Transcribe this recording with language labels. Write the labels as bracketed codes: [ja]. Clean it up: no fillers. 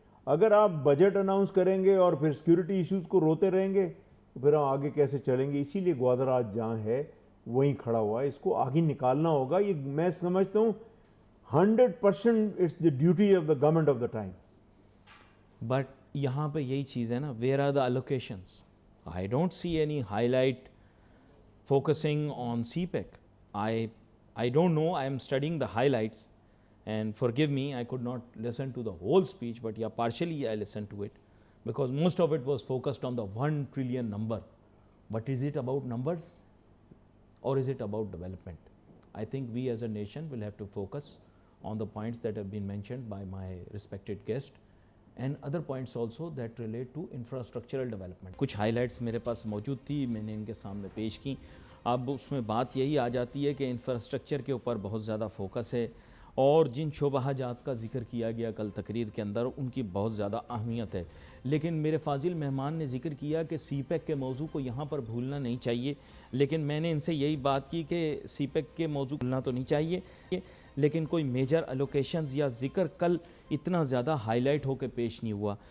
[ur] اگر آپ budget announce کریں گے اور پھر سیکورٹی ایشوز کو روتے رہیں گے تو پھر ہم آگے کیسے چلیں گے؟ اسی لیے گوادر آج جہاں ہے وہیں کھڑا ہوا ہے, اس کو آگے نکالنا ہوگا. یہ میں سمجھتا ہوں [en] 100% it's the duty of the government of the time. But [ur] یہاں پہ یہی چیز ہے نا, [en] Where are the allocations? I don't see any highlight focusing on CPEC. I don't know, I am studying the highlights, and forgive me, I could not listen to the whole speech, but yeah, partially I listened to it, because most of it was focused on the 1 trillion number. But is it about numbers or is it about development? I think we as a nation will have to focus on the points that have been mentioned by my respected guest, and other points also that relate to infrastructural development. [ur] کچھ highlights میرے پاس موجود تھی, میں نے ان کے سامنے پیش کی. اب اس میں بات یہی آ جاتی ہے کہ انفراسٹرکچر کے اوپر بہت زیادہ فوکس ہے, اور جن شعبہ جات کا ذکر کیا گیا کل تقریر کے اندر ان کی بہت زیادہ اہمیت ہے. لیکن میرے فاضل مہمان نے ذکر کیا کہ سی پیک کے موضوع کو یہاں پر بھولنا نہیں چاہیے, لیکن میں نے ان سے یہی بات کی کہ سی پیک کے موضوع بھولنا تو نہیں چاہیے, لیکن کوئی میجر الوکیشنز یا ذکر کل اتنا زیادہ ہائی لائٹ ہو کے پیش نہیں ہوا.